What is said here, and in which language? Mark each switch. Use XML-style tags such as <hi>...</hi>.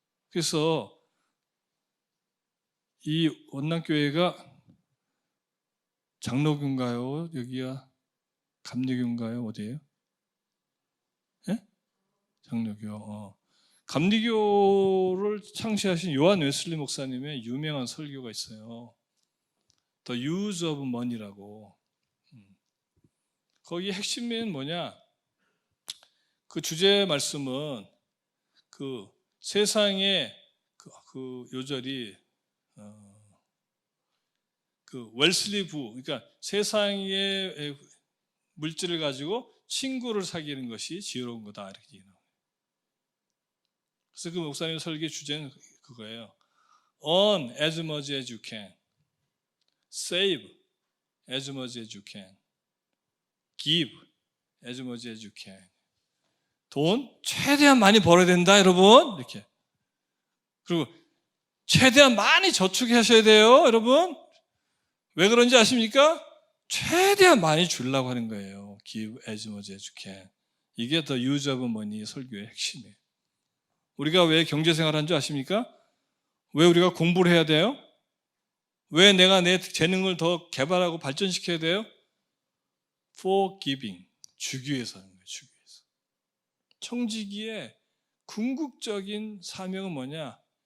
<ko>그래서 이 원남교회가 장로교인가요? 여기야 감리교인가요? 어디예요? 예? 장로교. 감리교를 창시하신 요한 웨슬리 목사님의 유명한 설교가 있어요. The Use of Money라고. 거기 핵심은 뭐냐? 그 주제 말씀은 그 세상의 그 요절이 그 웰슬리 부, 그러니까 세상의 물질을 가지고 친구를 사귀는 것이 지혜로운 거다 이렇게 얘기해요. 그래서 그 목사님 설교 주제는 그거예요.</ko> <en>Earn as much as you can, save as much as you can, give as much as you can.</en> <ko>돈 최대한 많이 벌어야 된다, 여러분. 이렇게. 그리고 최대한 많이 저축하셔야 돼요, 여러분. 왜 그런지 아십니까? 최대한 많이 주려고 하는 거예요.</ko> <en>Give as much as you can.</en> <ko>이게 The Use of Money 설교의 핵심이에요. 우리가 왜 경제생활 하는 줄 아십니까? 왜 우리가 공부를 해야 돼요? 왜 내가 내 재능을 더 개발하고 발전시켜야 돼요?</ko> <en>For giving.</en> <ko>주기 위해서 하는 거예요. 주기 위해서. 청지기의 궁극적인 사명은 뭐냐?</ko>